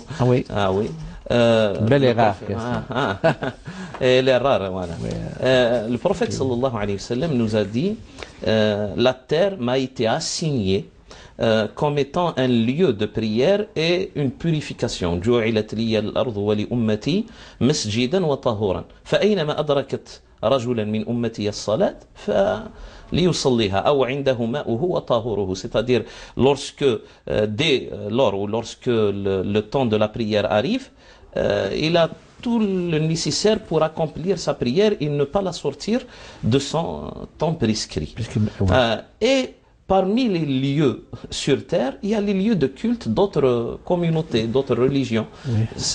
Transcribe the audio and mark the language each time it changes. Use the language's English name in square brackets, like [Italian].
[French] Ah oui. Ah oui. Belle et rare question. Elle est rare, voilà. Le prophète sallallahu alayhi wa sallam nous a dit la terre m'a été assignée comme étant un lieu de prière et une purification. [Arabic] جُعِلَتْ لِيَ الْأَرْضُ وَلِأُمَّتِي مَسْجِدًا وَطَهُورًا فأينما أدركت رجلا من أمتي الصلاة ليصليها أو عنده ماؤه وطهوره. [French] C'est-à-dire lorsque dès lors ou lorsque le temps de la prière arrive, il a tout le nécessaire pour accomplir sa prière et ne pas la sortir de son temps prescrit. Et parmi les lieux sur terre, il y a les lieux de culte d'autres communautés, d'autres religions. Oui.